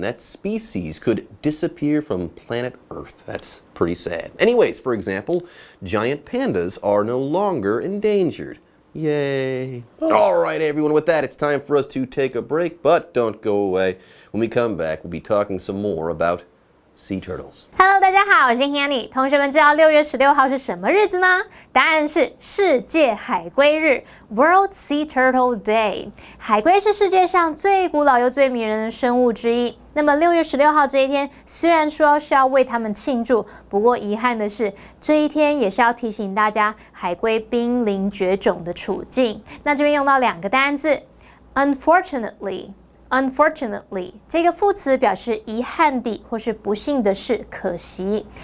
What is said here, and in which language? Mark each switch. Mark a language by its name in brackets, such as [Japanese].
[English] That species could disappear from planet Earth. That's pretty sad. Anyways, for example, giant pandas are no longer endangered. Yay. All right, everyone, with that, it's time for us to take a break, but don't go away. When we come back, we'll be talking some more about sea turtles. [Chinese] Hello， 大家好，我是 Hanny。同学们知道6月16号是什么日子吗？答案是世界海龟日 [English] （World Sea Turtle Day）。 [Chinese] 海龟是世界上最古老又最迷人的生物之一。那么6月16号这一天，虽然说是要为他们庆祝，不过遗憾的是，这一天也是要提醒大家海龟濒临绝种的处境。那这边用到两个单字 ，unfortunately。Unfortunately， 这个副词表示遗憾地或是不幸的是，可惜。